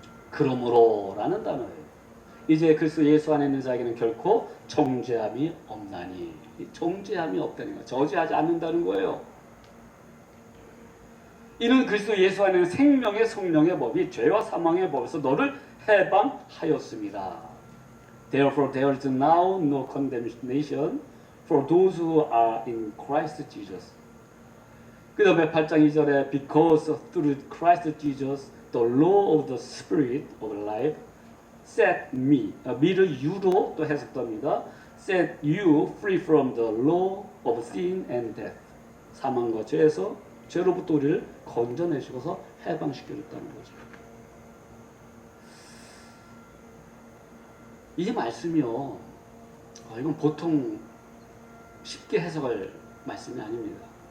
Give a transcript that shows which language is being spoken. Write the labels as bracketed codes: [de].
[ko] 그러므로 라는 단어예요. 이제 그리스도 예수 안에 있는 자에게는 결코 정죄함이 없나니. 정죄함이 없다는 거예요. 저지하지 않는다는 거예요. 이는 그리스도 예수 안에 있는 생명의 성령의 법이 죄와 사망의 법에서 너를 해방하였습니다. [en] Therefore there is now no condemnation for those who are in Christ Jesus. [ko] 그 다음에 8장 2절에 [en] Because through Christ Jesus the law of the Spirit of life set me, [ko] me를 you로 또 해석합니다. [en] Set you free from the law of sin and death. [ko] 사망과 죄에서 죄로부터 우리를 건져내시고서 해방시켜줬다는 거죠. 이 말씀이요, 이건 보통 쉽게 해석할 말씀이 아닙니다.